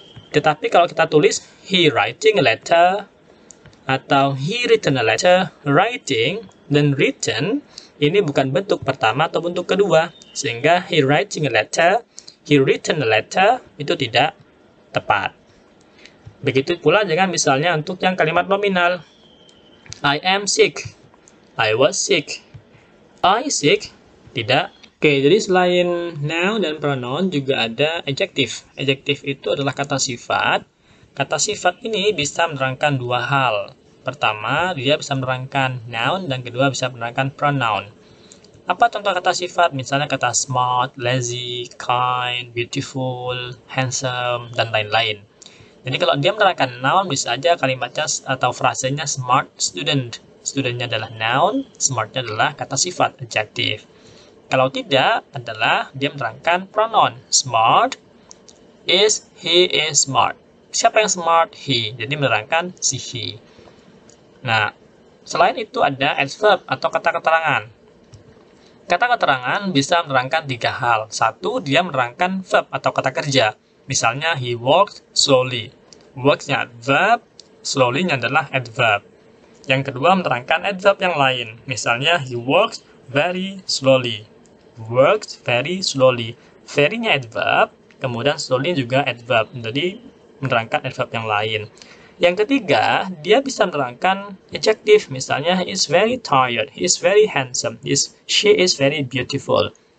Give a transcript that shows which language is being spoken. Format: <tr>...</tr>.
<id>Tetapi kalau kita tulis</id> <en>he writing a letter</en> <id>atau</id> <en>he written a letter,</en> <id>writing dan written ini bukan bentuk pertama atau bentuk kedua. Sehingga</id> <en>he writing a letter,</en> <id>he written a letter itu tidak tepat. Begitu pula dengan misalnya untuk yang kalimat nominal.</id> <en>I am sick, I was sick, I sick,</en> <id>tidak. Oke, jadi selain noun dan pronoun juga ada adjective. Adjective itu adalah kata sifat. Kata sifat ini bisa menerangkan dua hal. Pertama, dia bisa menerangkan noun, dan kedua bisa menerangkan pronoun. Apa contoh kata sifat? Misalnya kata smart, lazy, kind, beautiful, handsome, dan lain-lain. Jadi kalau dia menerangkan noun, bisa aja kalimatnya atau frasenya smart student. Studentnya adalah noun, smartnya adalah kata sifat, adjective. Kalau tidak, adalah dia menerangkan pronoun.</id> <en>Smart is, he is smart.</en> <id>Siapa yang</id> <en>smart? He.</en> <id>Jadi menerangkan si he. Nah, selain itu ada adverb atau kata keterangan. Kata keterangan bisa menerangkan tiga hal. Satu, dia menerangkan verb atau kata kerja. Misalnya,</id> <en>he walked slowly.</en> <id>Walks-nya adverb, slowly-nya adalah adverb. Yang kedua, menerangkan adverb yang lain. Misalnya,</id> <en>he walks very slowly. Works very slowly.</en> <id>Very-nya adverb, kemudian slowly juga adverb. Jadi, menerangkan adverb yang lain. Yang ketiga, dia bisa menerangkan adjective. Misalnya,</id> <en>he is very tired, he is very handsome, she is very beautiful.</en>